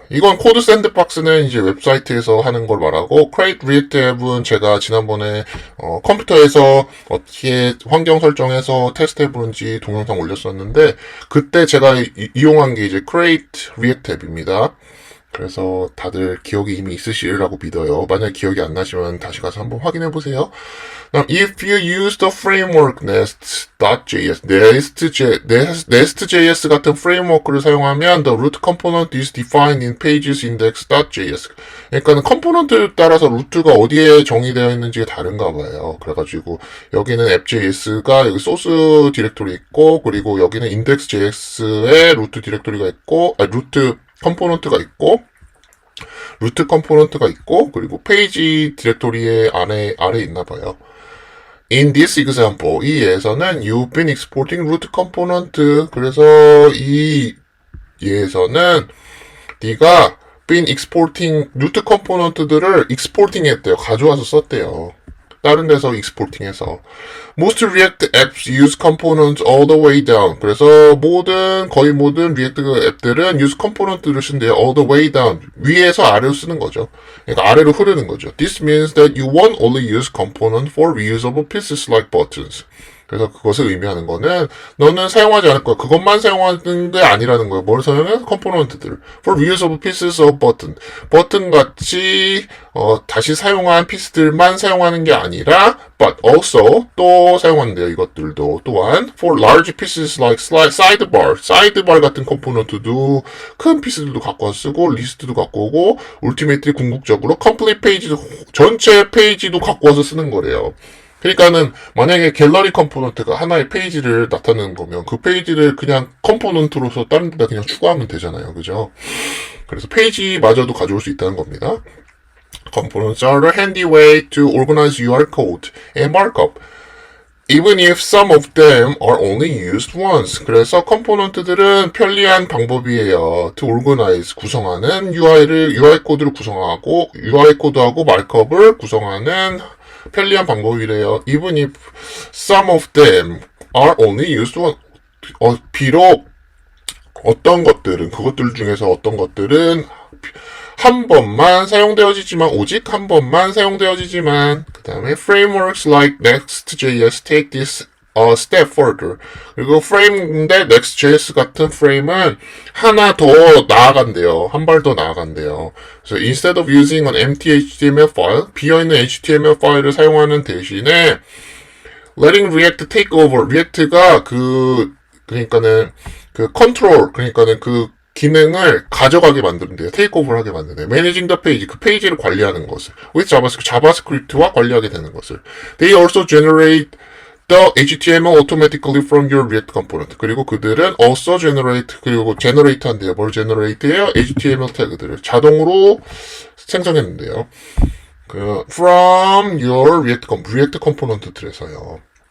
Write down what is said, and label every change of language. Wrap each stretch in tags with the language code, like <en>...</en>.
<ko>이건 코드 샌드박스는 이제 웹사이트에서 하는 걸 말하고, Create React 앱은 제가 지난번에 컴퓨터에서 어떻게 환경 설정해서 테스트 해보는지 동영상 올렸었는데, 그때 제가 이용한 게 이제 Create React 앱입니다. 그래서 다들 기억이 이미 있으시리라고 믿어요. 만약 기억이 안 나시면 다시 가서 한번 확인해 보세요.</ko> <en>Now, if you use the framework nest.js, nest.js</en> <ko>같은 프레임워크를 사용하면</ko> <en>the root component is defined in pages index.js.</en> <ko>그러니까는 컴포넌트에 따라서 루트가 어디에 정의되어 있는지가 다른가 봐요. 그래가지고 여기는 app.js가 여기 소스 디렉토리 있고, 그리고 여기는 index.js의 루트 디렉토리가 있고, 루트 컴포넌트가 있고, 루트 컴포넌트가 있고, 그리고 페이지 디렉토리의 아래 있나 봐요.</ko> <en>In this example,</en> <ko>이 예에서는</ko> <en>you've been exporting root component.</en> <ko>그래서 이 예에서는 네가</ko> <en>been exporting</en> <ko>루트 컴포넌트들을 exporting 했대요. 가져와서 썼대요. 다른 데서 exporting해서.</ko> <en>Most React apps use components all the way down.</en> <ko>그래서 거의 모든 React 앱들은</ko> <en>use component</en> <ko>를 쓴대요.</ko> <en>all the way down.</en> <ko>위에서 아래로 쓰는 거죠. 그러니까 아래로 흐르는 거죠.</ko> <en>This means that you won't only use component for reusable pieces like buttons.</en> <ko>그래서 그것을 의미하는 거는 너는 사용하지 않을 거야. 그것만 사용하는 게 아니라는 거야. 뭘 사용해? 컴포넌트들.</ko> <en>For reusable pieces of button.</en> <ko>버튼 같이 다시 사용한 피스들만 사용하는 게 아니라</ko> <en>but also</en> <ko>또 사용한대요. 이것들도 또한</ko> <en>for large pieces like sidebar.</en> <ko>사이드bar 같은 컴포넌트도 큰 피스들도 갖고 와서 쓰고 리스트도 갖고 오고 ultimately 궁극적으로 complete 페이지도 전체 페이지도 갖고 와서 쓰는 거래요. 그러니까는 만약에 갤러리 컴포넌트가 하나의 페이지를 나타내는 거면 그 페이지를 그냥 컴포넌트로서 다른 데다 그냥 추가하면 되잖아요. 그죠? 그래서 페이지마저도 가져올 수 있다는 겁니다.</ko> <en>Components are a handy way to organize your code and markup. Even if some of them are only used once.</en> <ko>그래서 컴포넌트들은 편리한 방법이에요.</ko> <en>To organize,</en> <ko>구성하는 UI 코드를 구성하고, UI 코드하고 마크업을 구성하는 편리한 방법이래요.</ko> <en>Even if some of them are only used once.</en> <ko>비록 어떤 것들은, 그것들 중에서 어떤 것들은 한 번만 사용되어지지만, 오직 한 번만 사용되어지지만, 그 다음에</ko> <en>frameworks like Next.js take this a step further.</en> <ko>그리고 frame인데 Next.js 같은 프레임은 하나 더 나아간대요. 한 발 더 나아간대요. 그래서</ko> <en>instead of using an empty HTML file,</en> <ko>비어있는 HTML 파일을 사용하는 대신에</ko> <en>letting React take over.</en> <ko>React가 그러니까는 그 컨트롤, 그러니까는 그 기능을 가져가게 만드는데요. 테이크오버를 하게 만드네요.</ko> <en>Managing the page,</en> <ko>그 페이지를 관리하는 것을. with 자바스크립트와 관리하게 되는 것을.</ko> <en>They also generate the HTML automatically from your React component.</en> <ko>그리고 그들은</ko> <en>also generate,</en> <ko>그리고 generate 한대요. 뭘 generate해요? HTML 태그들을 자동으로 생성했는데요.</ko> <en>from your React component들에서요.</en>